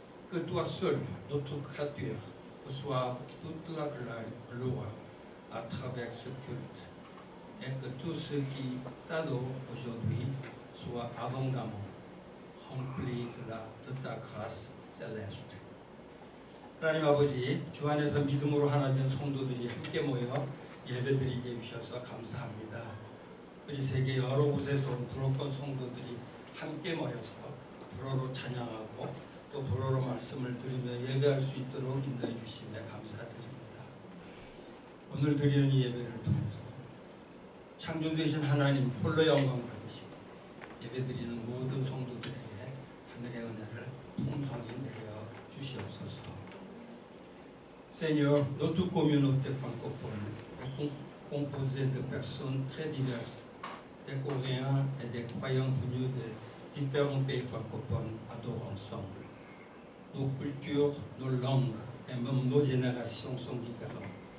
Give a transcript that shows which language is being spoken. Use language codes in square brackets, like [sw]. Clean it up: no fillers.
[fr] Que toi seul, notre créature, reçoive toute la gloire à travers ce culte, et que tous ceux qui t'adorent aujourd'hui soient abondamment remplis de ta grâce céleste. [ko] 하나님 아버지, 주 안에서 믿음으로 하나 된 성도들이 함께 모여 예배드리게 해주셔서 감사합니다. 우리 세계 여러 곳에서 온 불어권 성도들이 함께 모여서 불어로 찬양하고 또 불어로 말씀을 들으며 예배할 수 있도록 인도해 주심에 감사드립니다. 오늘 드리는 이 예배를 통해서 창조되신 하나님 홀로 영광 받으시고 예배드리는 모든 성도들에게 하늘의 은혜를 풍성히 내려 주시옵소서. [fr] Seigneur, notre communauté francophone est composée de personnes très diverses, des Coréens et des croyants venus de différents pays francophones adorent ensemble. Nos cultures, nos langues et même nos générations sont différentes.